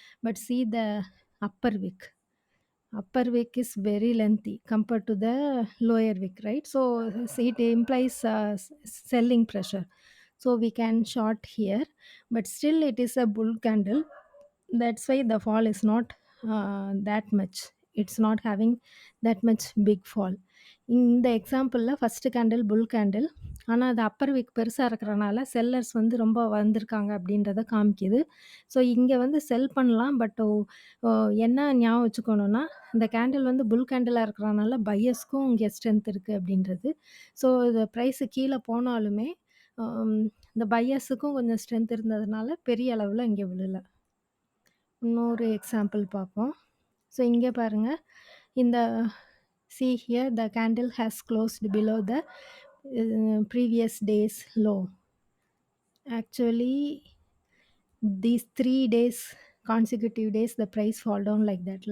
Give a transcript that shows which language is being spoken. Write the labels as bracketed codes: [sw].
[en] But see the upper wick. Upper wick is very lengthy compared to the lower wick, right? So it implies selling pressure. So we can short here, but still it is a bull candle. That's why the fall is not that much. It's not having that much big fall. [ta] இந்த எக்ஸாம்பிள்ல first candle புல் candle. ஆனா, அது அப்பர் விக் பெருசா இருக்கிறனால sellers வந்து ரொம்ப வந்திருக்காங்க அப்படின்றத காமிக்குது. ஸோ இங்க வந்து செல் பண்ணலாம். பட் என்ன ஞாபகம் வச்சுக்கணும்னா, இந்த கேண்டில் வந்து புல் கேண்டிலா இருக்கிறனால பையர்ஸ்க்கும் இங்க ஸ்ட்ரென்த் இருக்கு அப்படின்றது. ஸோ இது பிரைஸ் கீழ போனாலுமே, அம் இந்த பையர்ஸுக்கும் கொஞ்சம் ஸ்ட்ரென்த் இருந்ததுனால பெரிய அளவுல இங்க விழல. இன்னொரு எக்ஸாம்பிள் பார்ப்போம். ஸோ இங்க பாருங்க. இந்த [en] see here the candle has closed below the previous day's low. Actually, these 3 days, consecutive days, the price fall down like that.